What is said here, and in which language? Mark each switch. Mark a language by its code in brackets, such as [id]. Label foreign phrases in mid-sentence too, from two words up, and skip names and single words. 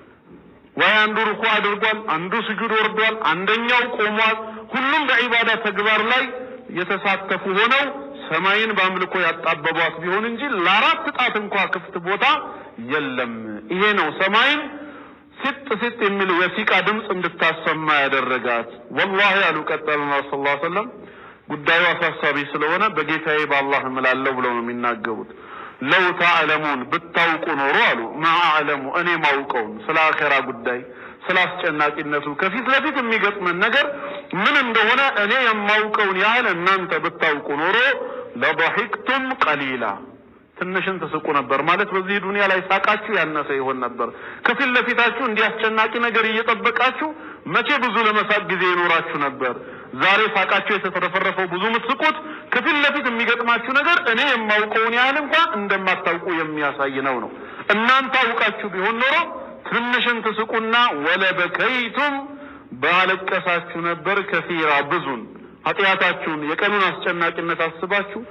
[am] ወይ አንዱ ሩኩዕ አድርጓል አንዱ ስጁድ ወርዷል አንደኛው ቆሟል ሁሉም በዒባዳ ተግባር ላይ የተሳተፉ ሆነው ሰማይን በአምልኮ ያጣበቧት ቢሆን እንጂ ለአራት ጣት እንኳን ክፍት ቦታ የለም ይሄ ነው ሰማይን ሲጥ የሚል የሲቃ ድምጽ እንድታሰማ ያደረጋት والله አሉ ቀጠሉና [ar] صلى الله عليه وسلم [am] ጉዳዩ አሳሳቢ ስለሆነ በጌታዬ በአላህ እምላለሁ ብለው ነው የሚናገሩት [ar] لو تعلمون [am] ብታውቁ ኖሮ አሉ [ar] ما أعلم [am] እኔ ማውቀውን ስለ አኺራ ጉዳይ ስለ አስጨናቂነቱ ከፊት ለፊት የሚገጥመን ነገር ምን እንደሆነ እኔ የማውቀውን ያህል እናንተ ብታውቁ ኖሮ [ar] لضحكتم قليلا [am] ትንሽን ተስቁ ነበር ማለት በዚህ ዱንያ ላይ ሳቃችሁ ያነሰ ይሆን ነበር ከፊት ለፊታችሁ እንዲያስጨናቂ ነገር እየተጠበቃችሁ መቼ ብዙ ለመሳቅ ጊዜ ይኖራችሁ ነበር ዛሬ ሳቃችሁ የተተረፈረፈው ብዙ ምትስቁት ከፊት ለፊት የሚገጥማችሁ ነገር እኔ የማውቀውን ያህል እንኳን እንደማታውቁ የሚያሳይ ነው እናንተ አውቃችሁ ቢሆን ኖሮ ትንሽን ተስቁና ወለበከይቱም ባለቀሳችሁ ነበር ከፊራ ብዙን ኃጢያታችሁን የቀኑን አስጨናቂነት አስባችሁ